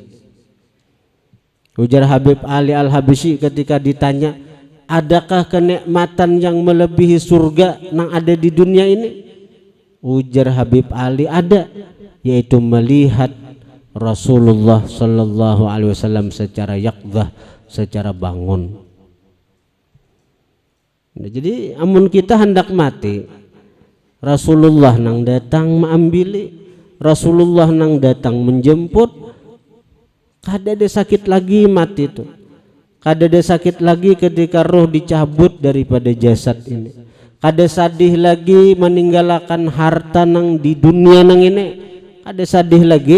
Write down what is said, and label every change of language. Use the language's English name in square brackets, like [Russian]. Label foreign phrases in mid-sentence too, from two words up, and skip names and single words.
[Indonesian] Ujar Habib Ali Al-Habsyi ketika ditanya, adakah kenikmatan yang melebihi surga yang ada di dunia ini? Ujar Habib Ali, ada, yaitu melihat Rasulullah [Arabic] صلى الله عليه وسلم [Indonesian] secara yaqdzah, secara bangun. [Banjar] Nah, jadi amun kita hendak mati, Rasulullah nang datang mengambil, Rasulullah nang datang menjemput. Kada ada sakit lagi mati itu, kada ada sakit lagi ketika roh dicabut daripada jasad ini, kada sadih lagi meninggalkan harta nang di dunia nang ini, kada sadih lagi.